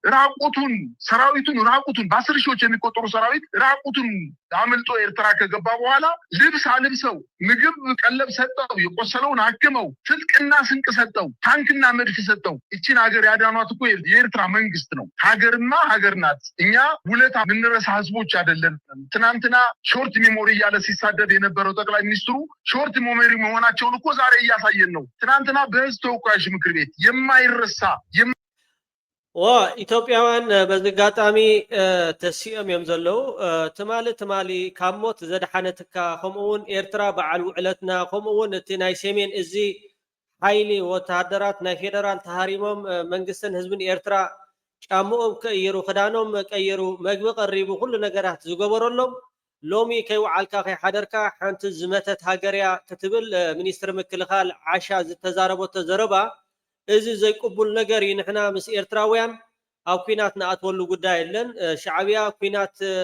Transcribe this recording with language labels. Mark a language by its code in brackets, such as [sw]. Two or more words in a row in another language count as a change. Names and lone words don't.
[am] ሰራዊቱን በ10 ሺዎች የሚቆጠሩ ሰራዊት ራቁቱን አመልጦ ኤርትራ ከገባ በኋላ ልብስ አልብሰው ምግብ ቀለብ ሰጠው የቆሰለውን አክመው ትጥቅና ስንቅ ሰጠው ታንክና መድፍ ሰጠው እቺን ሀገር ያዳኗት እኮ የኤርትራ መንግስት ነው ሀገርናት እኛ ውለታ ምንረሳ ህዝቦች አይደለም ትናንትና [en] short memory [am] ያለ ሲሳደድ የነበረው ጠቅላይ ሚኒስትሩ [en] short memory [am] መሆናቸውን እኮ ዛሬ እያሳየን ነው ትናንትና በህዝብ ተወካዮች ምክር ቤት የማይረሳ [ti] ኢትዮጵያውያን በዝጋጣሚ ተሲኦም እዮም ዘለው ትማሊ ካብ ሞት ዘድሓነትካ ከምኡውን ኤርትራ በዓል ውዕለትና ከምኡውን እቲ ናይ ሰሜን እዚ ሓይሊ ወታደራት ናይ ፌደራል ተሃሪሞም መንግስትን ህዝብን ኤርትራ ጫምኦም ቀይሩ ክዳኖም ቀይሩ መግቢ ቀሪቡ ኩሉ ነገራት ዝገበረሎም ሎሚ ከይውዓልካ ከይሓደርካ ሓንቲ ዝመተት ሃገርያ ክትብል ሚኒስትር ምክልኻል ዓሻ ዝተዛረበቶ ዘረባ እዚ ዘይቅቡል ነገር ይንሕና ምስ ኤርትራውያን ኣብ ኩናት ንኣትወሉ ጉዳይ የለን ሻዕብያ ኩናት